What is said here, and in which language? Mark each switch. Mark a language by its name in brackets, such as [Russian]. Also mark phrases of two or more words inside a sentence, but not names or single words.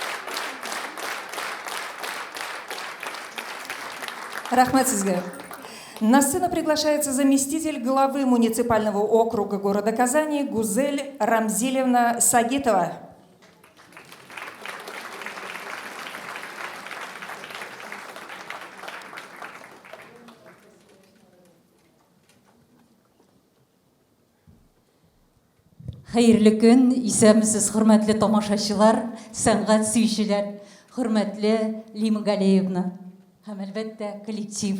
[Tatar] Рәхмәт сезгә. [Russian] На сцену приглашается заместитель главы муниципального округа города Казани Гузель Рамзилевна Сагитова. [Tatar] Хәерле көн, исәнмесез, хөрмәтле тамашачылар, сәнгать сөючеләр, хөрмәтле Лима Галиевна һәм әлбәттә коллектив.